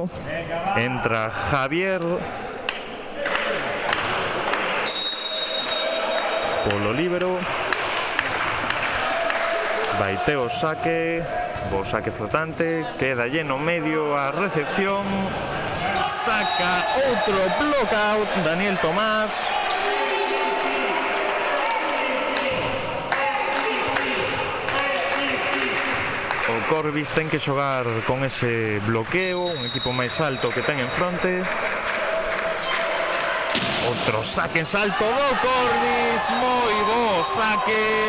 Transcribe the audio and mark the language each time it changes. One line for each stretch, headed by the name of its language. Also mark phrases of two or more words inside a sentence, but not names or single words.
Galician: Entra Javier polo líbero. Vai Teo saque. Bo saque flotante. Queda lleno medio a recepción. Saca outro
English: block out
Galician: Daniel Tomás. O Corbis ten que xogar con ese bloqueo, un equipo máis alto que ten en fronte. Outro saque en salto do Corbis, moi bo saque.